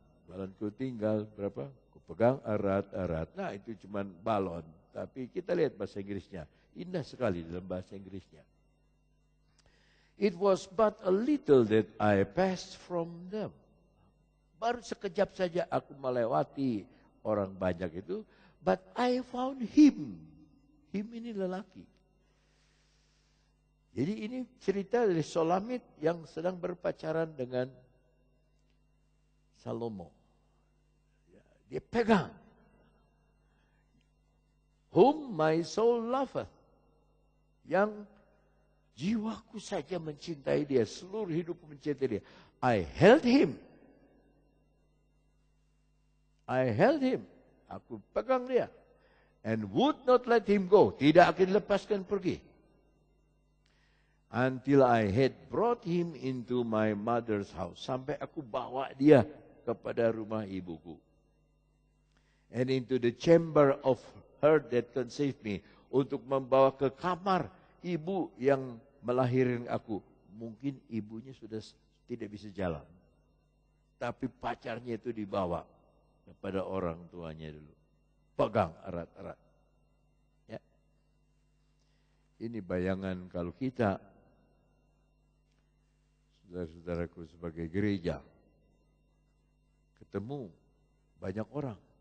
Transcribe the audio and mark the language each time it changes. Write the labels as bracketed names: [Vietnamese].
[Indonesian] Balonku tinggal berapa? Ku pegang erat-erat. Nah, itu cuma balon. Tapi kita lihat bahasa Inggrisnya. Indah sekali dalam bahasa Inggrisnya. [English] It was but a little that I passed from them. [Indonesian] Baru sekejap saja aku melewati orang banyak itu. [English] But I found him. Him [Indonesian] ini lelaki. Jadi ini cerita dari Solamit yang sedang berpacaran dengan Salomo. Dia pegang. [English] Whom my soul loveth. [Indonesian] Yang jiwaku saja mencintai dia. Seluruh hidupku mencintai dia. [English] I held him. I held him. [Indonesian] Aku pegang dia. [English] And would not let him go. [Indonesian] Tidak akan lepaskan pergi. [English] Until I had brought him into my mother's house. [Indonesian] Sampai aku bawa dia kepada rumah ibuku. [English] And into the chamber of her that conceived me. [Indonesian] Untuk membawa ke kamar ibu yang melahirkan aku. Mungkin ibunya sudah tidak bisa jalan. Tapi pacarnya itu dibawa kepada orang tuanya dulu. Pegang erat-erat. Ya. Ini bayangan kalau kita, saudara-saudaraku sebagai gereja, ketemu banyak orang.